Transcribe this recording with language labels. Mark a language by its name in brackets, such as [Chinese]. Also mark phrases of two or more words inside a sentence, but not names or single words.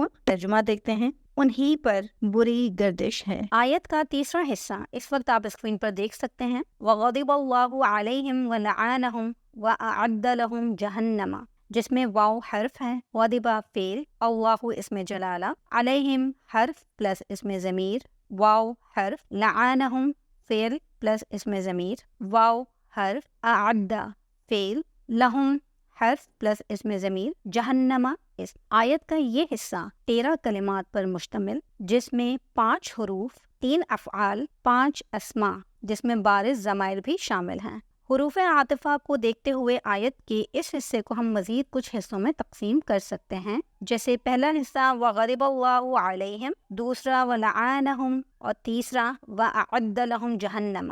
[Urdu] ترجمہ دیکھتے ہیں۔ انہی پر بری گردش ہے۔ آیت کا تیسرا حصہ اس وقت آپ اسکرین پر دیکھ سکتے ہیں۔ [Arabic] وغضب اللہ علیہم ولعنہم واعد لہم جہنم، [Urdu] جس میں واو حرف ہے، غضبہ فعل، اللہ اسم جلالہ، علیہم حرف پلس اسم ضمیر، واو حرف، لعنہم فعل پلس اسم ضمیر، واو حرف، اعد فعل، لہم حرف پلس اسم ضمیر، جہنم اسم۔ آیت کا یہ حصہ 13 کلمات پر مشتمل، جس میں 5 حروف، 3 افعال، 5 اسما، جس میں بارز ضمائر بھی شامل ہیں۔ حروف عاطفہ کو دیکھتے ہوئے آیت کے اس حصے کو ہم مزید کچھ حصوں میں تقسیم کر سکتے ہیں، جیسے پہلا حصہ [Arabic] وغضب اللہ علیہم، [Urdu] دوسرا ولعنہم، اور تیسرا [Arabic] واعد لہم جہنم۔